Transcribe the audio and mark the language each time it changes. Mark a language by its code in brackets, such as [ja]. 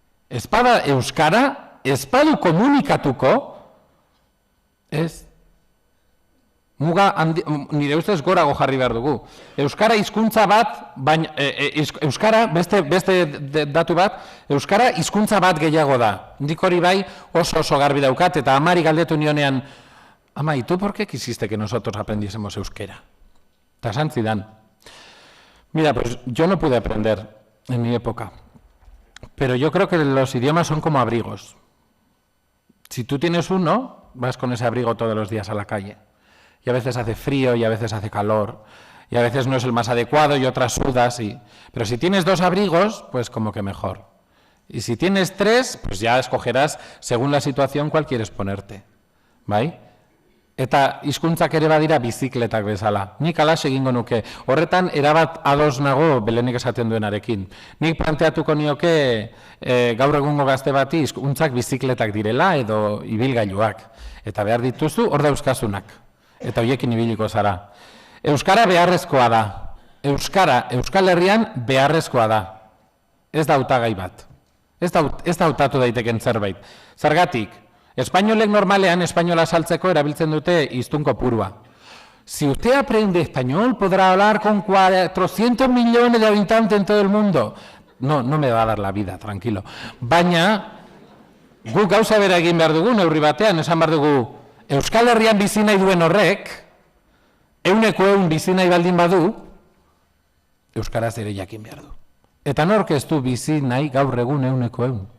[eu] Ez bada euskara, ez badu komunikatuko, ez. Muga, nire ustez gorago jarri behar dugu. Euskara hizkuntza bat, baina, euskara, beste datu bat, euskara hizkuntza bat gehiago da. Nik hori bai oso garbi daukat, eta amari galdetu nionean, ama, [es] ¿y tú por qué quisiste que nosotros aprendiésemos euskera? [eu] Eta santzidan. [es] Mira, pues yo no pude aprender en mi época, pero yo creo que los idiomas son como abrigos. Si tú tienes uno, vas con ese abrigo todos los días a la calle. Y a veces hace frío y a veces hace calor, y a veces no es el más adecuado y otras sudas, pero si tienes dos abrigos, pues como que mejor. Y si tienes tres, pues ya escogerás según la situación cuál quieres ponerte. [eu] Bai? Eta hizkuntzak ere badira bizikletak bezala. Nik alaxe egingo nuke. Horretan erabat ados nago Belenik esaten duenarekin. Nik planteatuko nioke gaur egungo gazte bati hizkuntzak bizikletak direla edo ibilgailuak. Eta behar dituzu hor dauzkazunak. Eta horiekin ibiliko zara. Euskara beharrezkoa da. Euskal Herrian beharrezkoa da. Ez da hautagai bat. Ez da hautatu daiteken zerbait. Zergatik, espainolek normalean espainola saltzeko erabiltzen dute hiztun kopurua. [es] Si usted aprende español, podrá hablar con 400 millones de habitantes en todo el mundo. No me va a dar la vida, tranquilo. [eu] Baina, guk gauza bera egin behar dugu, neurri batean, esan behar dugu, Euskal Herrian bizi nahi duen horrek, 100% bizi nahi baldin badu, euskaraz ere jakin behar du. Eta nork ez du bizi nahi gaur egun 100%.